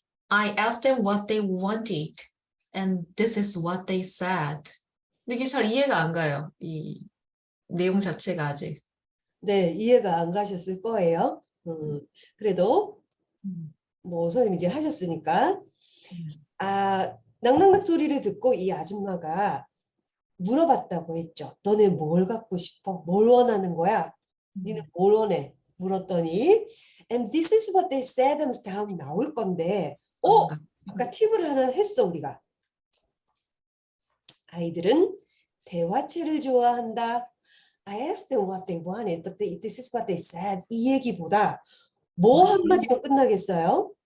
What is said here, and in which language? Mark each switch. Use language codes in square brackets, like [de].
[en] I asked them what they wanted, and this is what they said. [ko] 근데 이게 잘 이해가 안 가요. 이 내용 자체가 아직. 네, 이해가 안 가셨을 거예요. 그래도 뭐 선생님 이제 하셨으니까 낭낭낙 소리를 듣고 이 아줌마가 물어봤다고 했죠. 너네 뭘 갖고 싶어? 뭘 원하는 거야? 니는 뭘 원해? 물었더니 [en] and this is what they said [ko] 하면서 다음이 나올 건데 아까 팁을 하나 했어 우리가. 아이들은 대화체를 좋아한다. [en] I asked them what they wanted, but this is what they said. [ko] 이 얘기보다 뭐 한마디로 끝나겠어요?